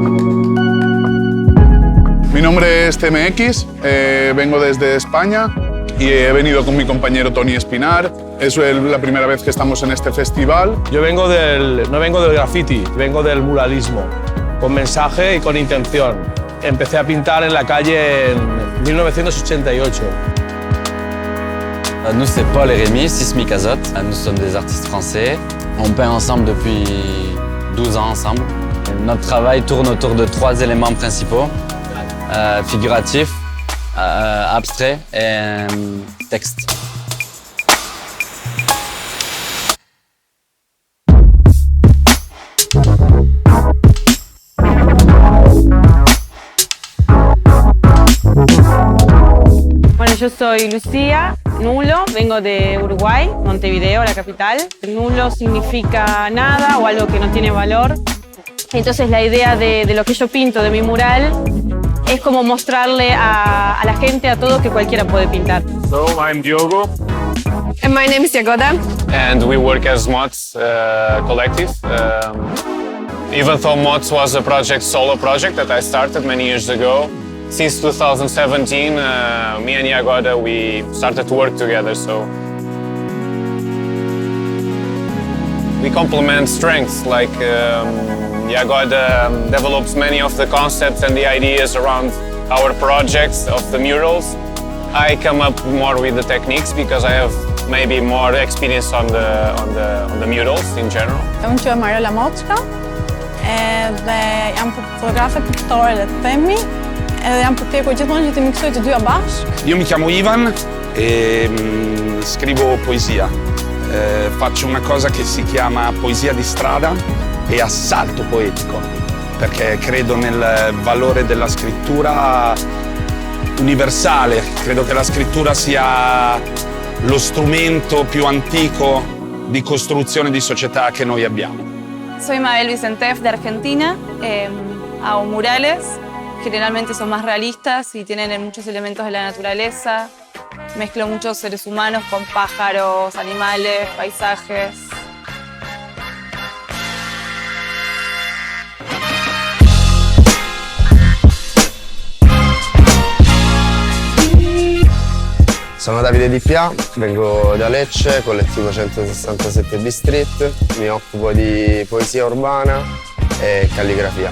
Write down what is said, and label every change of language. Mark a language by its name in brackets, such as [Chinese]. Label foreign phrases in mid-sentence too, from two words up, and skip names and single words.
[Spanish] Mi nombre es TMX, vengo desde España y he venido con mi compañero Tony Espinar. Es la primera vez que estamos en este festival. Yo no vengo del graffiti, vengo del muralismo, con mensaje y con intención. Empecé a pintar en la calle en 1988. [French] Nous, c'est Paul et Rémi, Sismic Azote. Nous sommes des artistes français. On peint ensemble depuis 12 ans ensemble. Notre travail tourne autour de 3 éléments principaux, figuratif, abstrait et texte. [Spanish] Bueno, yo soy Lucía Nulo, vengo de Uruguay, Montevideo, la capital. Nulo significa nada o algo que no tiene valor. Entonces la idea de lo que yo pinto, de mi mural, es como mostrarle a la gente, a todos, que cualquiera puede pintar. [English] So, I'm Diogo. And my name is Jagoda. And we work as Mods Collective. Even though Mods was a solo project that I started many years ago, since 2017, me and Jagoda, we started to work together. So we complement strengths. Like Jagoda develops many of the concepts and the ideas around our projects of the murals. I come up more with the techniques because I have maybe more experience on the murals in general. [Albanian] Unë që Marela Moçka, dhe jam fotografe piktore dhe themi, edhe jam përpjekur gjithmonë që të miksoj të dyja bashkë. [Italian] Io mi chiamo Ivan e scrivo poesia. Faccio una cosa che si chiama poesia di strada e assalto poetico, perché credo nel valore della scrittura universale. Credo che la scrittura sia lo strumento più antico di costruzione di società che noi abbiamo. [Spanish] Soy Mabel Vicentef de Argentina, hago murales, generalmente son más realistas y tienen muchos elementos de la naturaleza. Mezclo muchos seres humanos con pájaros, animales, paisajes. [Italian] Sono Davide Di Pià, vengo da Lecce, collettivo 167 B-Street, mi occupo di poesia urbana e calligrafia.